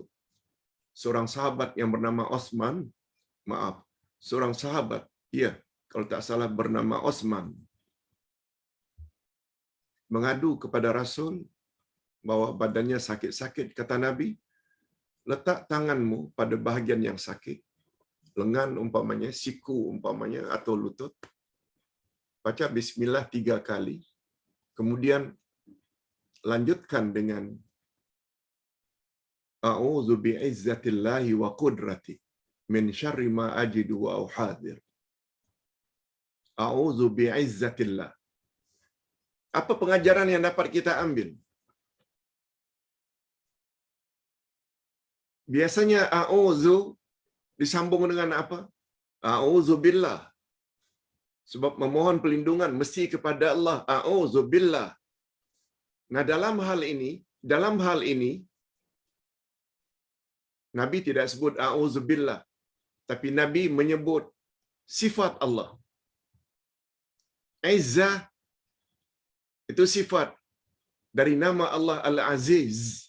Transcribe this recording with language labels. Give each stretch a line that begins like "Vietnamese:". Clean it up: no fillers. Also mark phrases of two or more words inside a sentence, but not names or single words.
Malay: Seorang sahabat yang bernama seorang sahabat, ya, kalau tak salah bernama Osman, mengadu kepada Rasul bahwa badannya sakit-sakit. Kata Nabi, letak tanganmu pada bahagian yang sakit, lengan umpamanya, siku umpamanya, atau lutut. Baca bismillah 3 kali. Kemudian lanjutkan dengan
Arabic: أعوذ بعزة الله وقدرته من شر ما أجد وأحاذر. أعوذ بعزة الله.
Malay: Apa pengajaran yang dapat kita ambil? Biasanya a'udzu disambung dengan apa?
Arabic: أعوذ بالله.
Malay: Sebab memohon perlindungan mesti kepada Allah.
Arabic: أعوذ بالله.
Malay: Nah, dalam hal ini Nabi tidak sebut
Arabic: أعوذ بالله,
Malay: tapi Nabi menyebut sifat Allah. Izzah itu sifat dari nama Allah Al-Aziz.